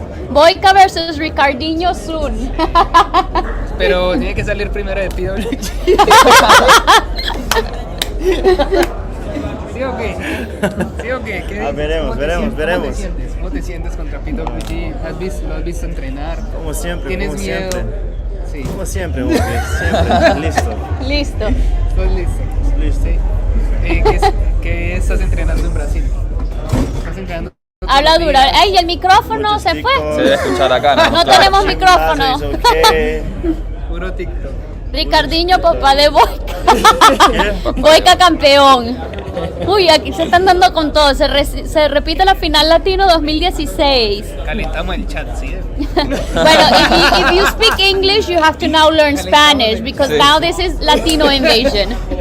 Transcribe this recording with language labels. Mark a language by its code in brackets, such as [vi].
[en] Boyka versus Ricardinho soon. [es] Pero tiene que salir primero de PWG. ¿Sí o qué? Veremos. ¿Cómo te sientes contra PWG? ¿Lo has visto entrenar? Como siempre. ¿Tienes miedo? Sí. Como siempre, siempre. Listo. ¿Estás listo? Sí. ¿Qué estás entrenando en Brasil? ¿Estás entrenando? Habla duro. Ay, el micrófono se fue. Se debe escuchar acá. No tenemos micrófono. Puro TikTok. Ricardinho, papá de Boyka. Boyka campeón. Uy, aquí se están dando con todo. Se repite la final latino 2016. Calentamos el chat, ¿sí? [en] Bueno, if you speak English, you have to now learn Spanish because now this is Latino invasion.